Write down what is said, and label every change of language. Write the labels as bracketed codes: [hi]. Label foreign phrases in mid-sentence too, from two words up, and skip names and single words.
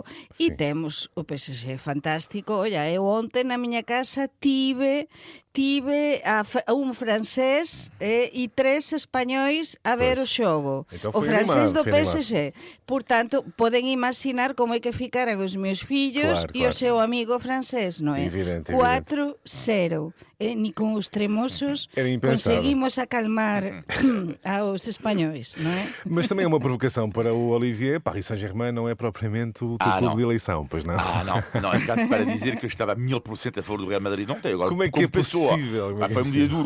[gl] E temos o PSG fantástico. Olla, eu onte na miña casa tive un francés e 3 españois a ver o xogo. [pt] Então [gl] o francés do PSG. Portanto, poden imaginar como é que ficaran os meus fillos e o seu amigo francés, non é? Evidente. 4-0. Ni con os tremosos conseguimos acalmar aos espanhóis, não é? [pt] Mas também é uma provocação para o Olivier. Paris Saint-Germain não é propriamente o teu clube de eleição, pois não? Não, é caso para dizer que eu estava 1000% a favor do Real Madrid. Não tem agora. Como é que é possível? Foi um dia duro.